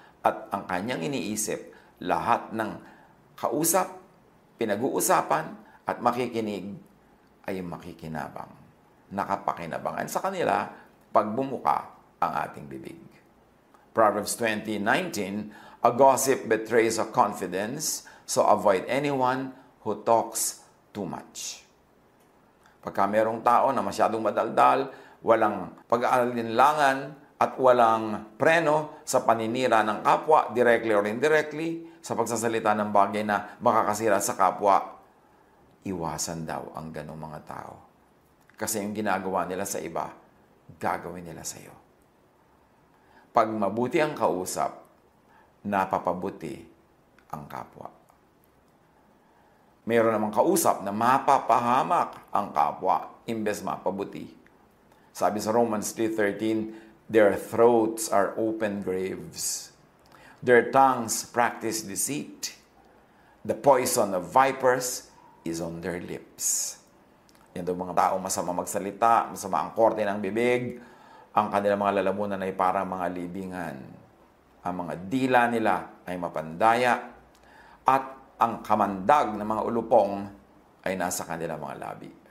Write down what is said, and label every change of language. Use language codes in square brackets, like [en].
[tl] At ang kanyang iniisip, lahat ng kausap, pinag-uusapan at makikinig ay makikinabang. Nakapakinabangan sa kanila pag bumuka ang ating bibig. [en] Proverbs 20:19, a gossip betrays a confidence, so avoid anyone who talks too much. [tl] Pagka merong tao na masyadong madaldal, walang pag-aalinlangan at walang preno sa paninira ng kapwa, [en] directly or indirectly, [tl] sa pagsasalita ng bagay na makakasira sa kapwa, iwasan daw ang ganong mga tao. Kasi yung ginagawa nila sa iba, gagawin nila sa iyo. Pag mabuti ang kausap, napapabuti ang kapwa. Mayroon namang kausap na mapapahamak ang kapwa, imbes mapabuti. Sabi sa [en] Romans 3:13, their throats are open graves. Their tongues practice deceit. The poison of vipers is on their lips. [tl] Yan daw mga tao, masama magsalita, masama ang korte ng bibig. Ang kanilang mga lalamunan ay para mga libingan. Ang mga dila nila ay mapandaya. At ang kamandag ng mga ulupong ay nasa kanila mga labi.